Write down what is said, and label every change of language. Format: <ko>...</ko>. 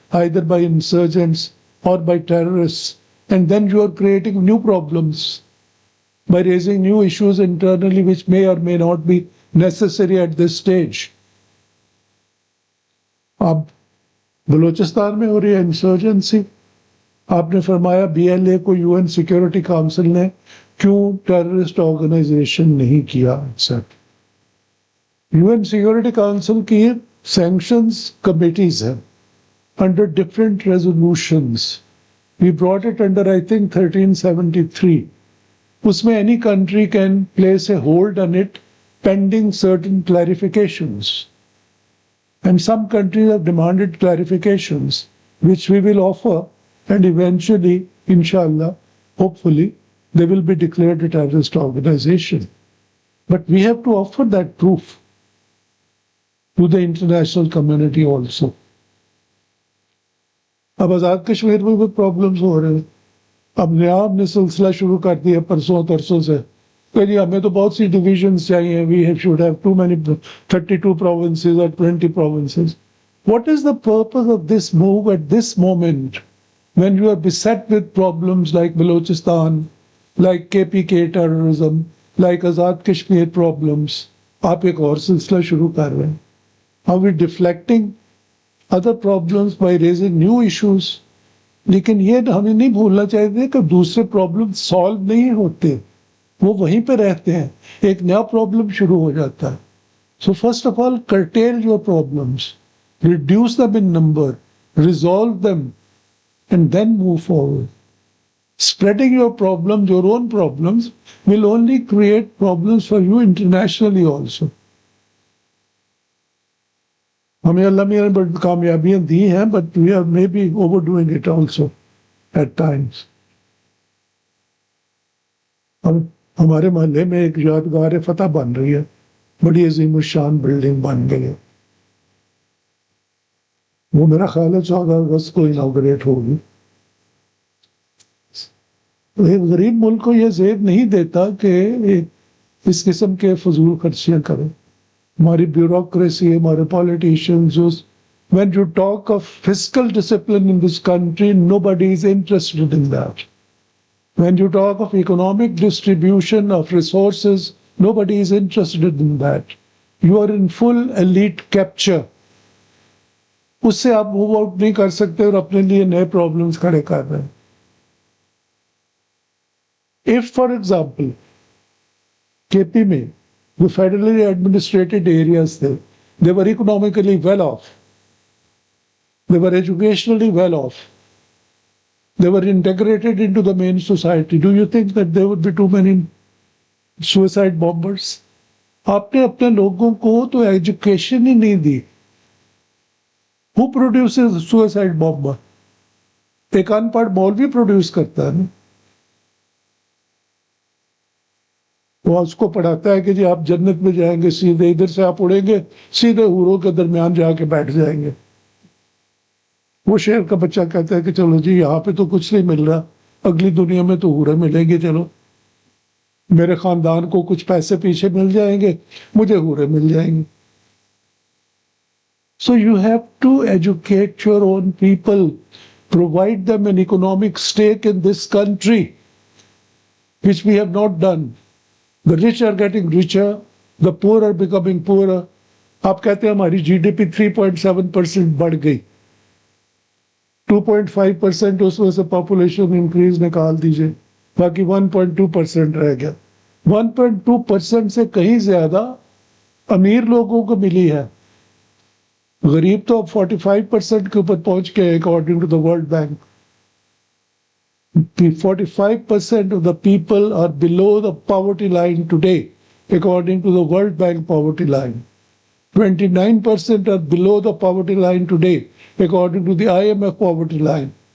<en>either by insurgents or by terrorists, and then you are creating new problems by raising new issues internally which may or may not be necessary at this stage.</en> <hi>अब बलूचिस्तान में हो रही है insurgency, आपने फरमाया BLA को UN security council ने क्यों टेररिस्ट ऑर्गेनाइजेशन नहीं किया एक्सेप्ट? UN सिक्योरिटी काउंसिल की सैंक्शंस कमिटीज हैं</hi> <en>under different resolutions. We brought it under, I think, 1373. Usme any country can place a hold on it pending certain clarifications. And some countries have demanded clarifications, which we will offer, and eventually, inshallah, hopefully, they will be declared a terrorist organization. But we have to offer that proof to the international community also.</en> <hi>अब आज़ाद कश्मीर में भी problems हो रहे हैं. अब नया हमने सिलसिला शुरू कर दिया परसों तरसों से कि जी हमें तो बहुत सी डिविजन्स चाहिए,</hi> <en>We should have too many 32 provinces or 20 provinces. What is the purpose of this move at this moment when you are beset with problems like Balochistan, like KPK terrorism, like Azad Kashmir problems?</en> <hi>आप एक और सिलसिला शुरू कर रहे हैं.</hi> <en>Are we deflecting other problems by raising new issues?</en> <hi>लेकिन ये हमें नहीं भूलना चाहिए कि दूसरे प्रॉब्लम सॉल्व नहीं होते, वो वहीं पे रहते हैं, एक नया प्रॉब्लम शुरू हो जाता है.</hi> <en>So first of all, curtail your problems, reduce them in number, resolve them, and then move forward. Spreading your problems, your own problems, will only create problems for you internationally also.</en> <hi>हमें अल्लाह मियां ने बड़ी कामयाबियां दी हैं,</hi> <en>but we are maybe overdoing it also at times.</en> <hi>अब हमारे मोहल्ले में एक यादगार फतह बन रही है, बड़ी अजीम शान बिल्डिंग बन गई है. वो मेरा ख्याल है 14 अगस्त को इनॉग्रेट होगी. एक गरीब मुल्क को यह ज़ेब नहीं देता कि इस किस्म के फजूल खर्चियां करें. हमारी ब्यूरोक्रेसी, हमारे politicians,</hi> <en>when you talk of fiscal discipline in this country, nobody is interested in that. When you talk of economic distribution of resources, nobody is interested in that. You are in full elite capture.</en> <hi>उससे आप move out नहीं कर सकते और अपने लिए नए problems खड़े कर रहे हैं.</hi> <en>If, for example, KP में the federally administrated areas there, they were economically well off, they were educationally well off, they were integrated into the main society, do you think that there would be too many suicide bombers?</en> <hi>आपने अपने लोगों को तो education ही नहीं दी.</hi> <en>Who produces a suicide bomber?</en> <hi>एक अनपढ़ मौलवी produce करता है ना. वो उसको पढ़ाता है कि जी आप जन्नत में जाएंगे, सीधे इधर से आप उड़ेंगे, सीधे हूरों के दरमियान जाके बैठ जाएंगे. वो शहर का बच्चा कहता है कि चलो जी यहाँ पे तो कुछ नहीं मिल रहा, अगली दुनिया में तो हूरें मिलेंगे, चलो मेरे खानदान को कुछ पैसे पीछे मिल जाएंगे, मुझे हूरें मिल जाएंगे.</hi> <en>So you have to educate your own people, provide them an economic stake in this country, which we have not done. The rich are getting richer, the poor are becoming poorer.</en> <hi>आप कहते हैं हमारी GDP 3.7% बढ़ गई, 2.5% उसमें से population increase निकाल दीजिए, बाकी 1.2% रह गया. 1.2% से कहीं ज्यादा अमीर लोगों को मिली है. गरीब तो अब 45% के ऊपर पहुंच गए</hi> <en>According to the World Bank. 45% of the people are below the poverty line today, according to the World Bank poverty line. 29% are below the poverty line today, according to the IMF poverty line.</en>